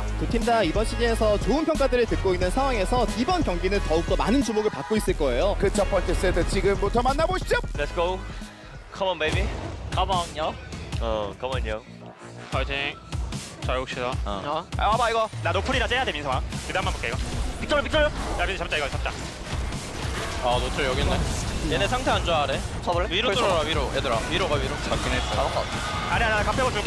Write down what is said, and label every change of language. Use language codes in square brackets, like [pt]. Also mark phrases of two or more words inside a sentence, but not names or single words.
[ko] 두 팀 다 이번 시즌에서 좋은 평가들을 듣고 있는 상황에서 이번 경기는 더욱더 많은 주목을 받고 있을 거예요. 그 첫 번째 세트 지금부터 만나보시죠. [en] Let's go. Come on, baby. Come on, yo. come on, [ko] yo. 파이팅. 자, 여봅시다. 와봐, 이거. 나 노플이라 째야 돼, 민성아. 미드 한번 볼게, 이거. 빅tor. 야, 미드 잡자, 이거 잡자. 아, 노출 여기 있네. 얘네 상태 안 좋아, 아래. 잡을래? 위로 뚫어라, 위로. 얘들아, 위로 가, 위로. 잡긴 했어. 아니야, 갑배고 줄게.